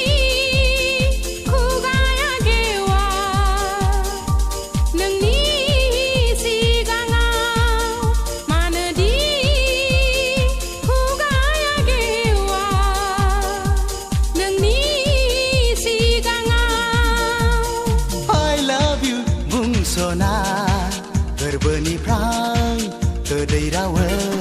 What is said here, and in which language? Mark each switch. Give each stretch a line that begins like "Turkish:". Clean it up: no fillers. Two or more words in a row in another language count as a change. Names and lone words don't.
Bodo: खुगाया गेवा नोंनि सिगाङाव मानोदि खुगाया गेवा नोंनि सिगाङाव
English: I love you
Bodo: बुंस'ना गोरबोनिफ्राय गोदै रावै